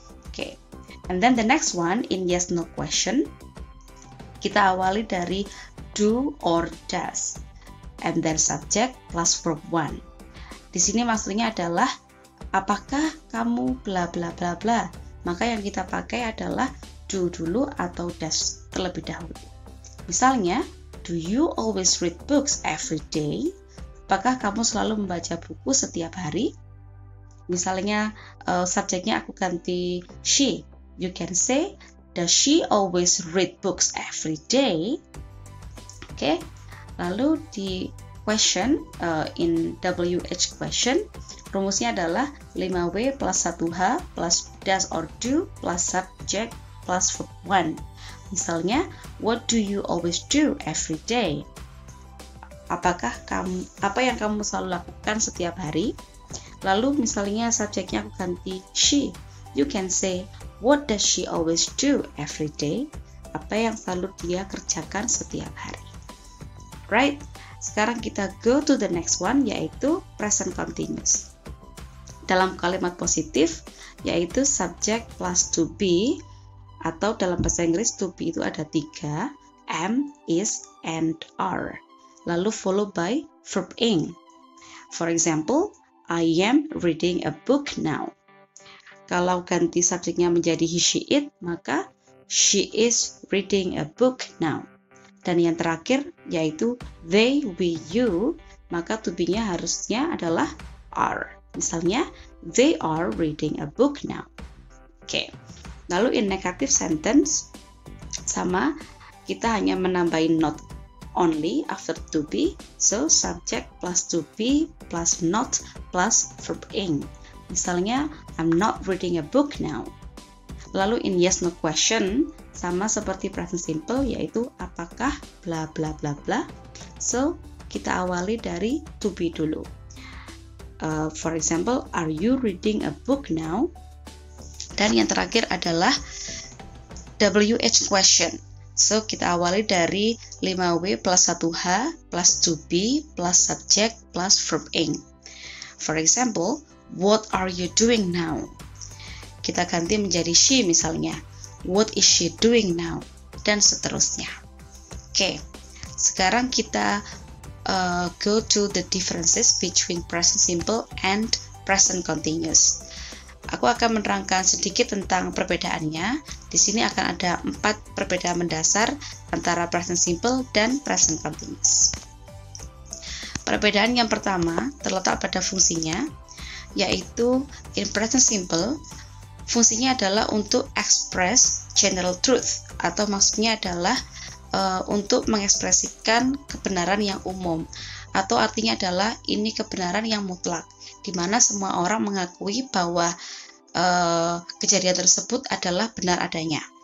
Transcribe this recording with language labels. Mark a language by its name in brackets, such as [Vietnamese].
[English] Okay. And then the next one, in yes, no question, [Indonesian] kita awali dari [English] do or does, and then subject plus verb 1. [Indonesian] Di sini maksudnya adalah apakah kamu bla bla bla bla, maka yang kita pakai adalah do dulu atau does terlebih dahulu. [English] Misalnya, do you always read books every day? [Indonesian] Apakah kamu selalu membaca buku setiap hari? Misalnya, subjeknya aku ganti [English] she, you can say, does she always read books every day? [Indonesian] Oke, lalu di [English] question, in WH question, [Indonesian] rumusnya adalah [English] 5W plus 1H plus does or do plus subject plus verb 1. Misalnya, what do you always do every day? [Indonesian] Apa yang kamu selalu lakukan setiap hari? Lalu misalnya subjeknya aku ganti [English] she, you can say, what does she always do every day? [Indonesian] Apa yang selalu dia kerjakan setiap hari? [English] Right? [Indonesian] Sekarang kita [English] go to the next one, [Indonesian] yaitu [English] present continuous. [Indonesian] Dalam kalimat positif, yaitu subject plus to be, atau dalam bahasa Inggris to be itu ada 3, am, is, and are. [English] Lalu followed by verb ing. For example, I am reading a book now. [Indonesian] Kalau ganti subjeknya menjadi he, she, it, maka [English] she is reading a book now. [Indonesian] Dan yang terakhir yaitu they, we, you, maka to be-nya harusnya adalah are. [English] Misalnya, they are reading a book now. Oke. Lalu in negative sentence, sama, [Indonesian] kita hanya menambahin [English] not only after to be, so subject plus to be plus not plus verb ing. Misalnya, I'm not reading a book now. [Indonesian] Lalu [English] in yes no question, [Indonesian] sama seperti present simple, yaitu apakah bla bla bla bla. So, kita awali dari to be dulu. [English] For example, are you reading a book now? [Indonesian] Dan yang terakhir adalah WH question. [English] So, [Indonesian] kita awali dari [English] 5W plus 1H plus to be plus subject plus verb ing. For example, what are you doing now? [Indonesian] Kita ganti menjadi she misalnya. [English] What is she doing now? [Indonesian] Dan seterusnya. [English] Oke, [Indonesian] sekarang kita [English] go to the differences between present simple and present continuous. [Indonesian] Aku akan menerangkan sedikit tentang perbedaannya. Di sini akan ada 4 perbedaan mendasar antara present simple dan present continuous. Perbedaan yang pertama terletak pada fungsinya, yaitu in present simple, fungsinya adalah untuk [English] express general truth, [Indonesian] atau maksudnya adalah untuk mengekspresikan kebenaran yang umum, atau artinya adalah ini kebenaran yang mutlak, di mana semua orang mengakui bahwa kejadian tersebut adalah benar adanya.